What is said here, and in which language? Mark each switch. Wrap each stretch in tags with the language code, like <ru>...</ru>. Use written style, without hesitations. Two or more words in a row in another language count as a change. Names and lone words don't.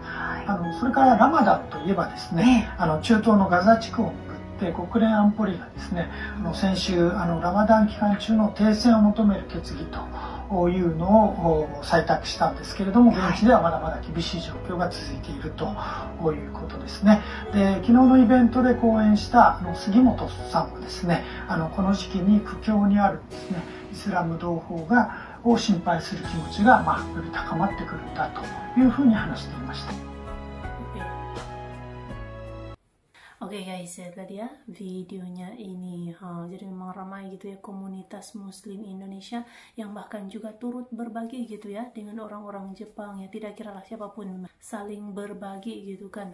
<ja>それからラマダンといえばですね、中東のガザ地区をめぐって国連安保理がですね先週ラマダン期間中の停戦を求める決議というのを採択したんですけれども、現地ではまだまだ厳しい状況が続いているということですね。で、昨日のイベントで講演した杉本さんはですねこの時期に苦境にあるですねイスラム同胞を心配する気持ちがより高まってくるんだというふうに話していました。</ja> <id>Oke guys, ya tadi ya videonya ini jadi memang ramai gitu ya komunitas muslim Indonesia yang bahkan juga turut berbagi gitu ya dengan orang-orang Jepang ya, tidak kira lah siapapun saling berbagi gitu kan.</id>